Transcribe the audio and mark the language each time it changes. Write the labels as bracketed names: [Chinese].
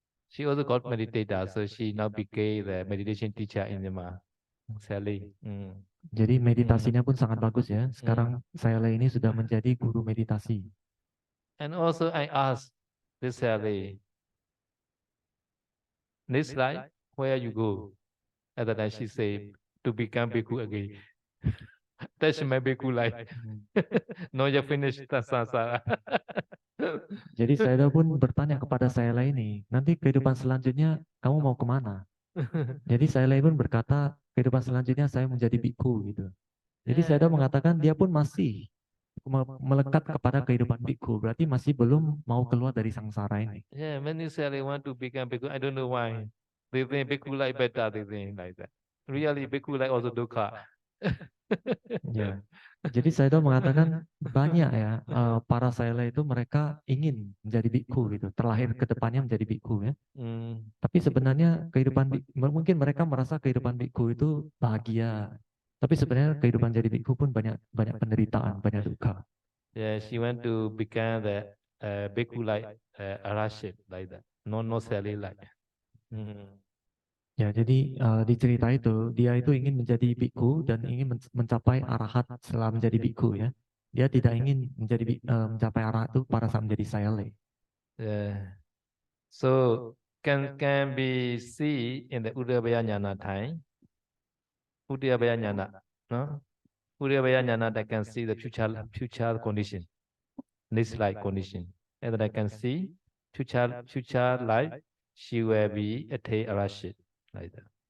[English] She also got meditator, so she now became the meditation teacher in Myanmar. Sally. [Indonesian] Jadi meditasinya pun sangat bagus ya. Sekarang sayalei ini sudah menjadi guru meditasi. [English] And also I asked this Sally, next life, where you go? At that time she said, to become bhikkhu again. That's my bhikkhu life. No, you finished the samsara. [Indonesian] Jadi saya pun bertanya kepada sayalei ini, nanti kehidupan selanjutnya kamu mau kemana? Jadi sayalei pun berkata, kehidupan selanjutnya saya menjadi bhikkhu gitu. Jadi saya mengatakan dia pun masih melekat kepada kehidupan bhikkhu, berarti masih belum mau keluar dari sangsara ini. [English] Yeah, many Sally want to become bhikkhu. I don't know why. They think bhikkhu life better. They think like that. Really, bhikkhu life also dukkha. [Indonesian] Ya. Jadi saya mengatakan banyak ya para sayalei itu mereka ingin menjadi bhikkhu gitu, terlahir ke depannya menjadi bhikkhu ya. Tapi sebenarnya mungkin mereka merasa kehidupan bhikkhu itu bahagia. Tapi sebenarnya kehidupan jadi bhikkhu pun banyak penderitaan, banyak duka. [English] Yeah, she want to become the bhikkhu like araship like that. No Sally like. [Indonesian] Ya, jadi di cerita itu dia itu ingin menjadi bhikkhu dan ingin mencapai arahat setelah menjadi bhikkhu ya. Dia tidak ingin mencapai arahat itu pada saat menjadi sayalei. [English] Yeah. So can be see in the Udayabaya Jnana time. Udayabaya Jnana, no? Udayabaya Jnana that can see the future condition, this life condition. And that I can see future life, she will be attain arashit like that.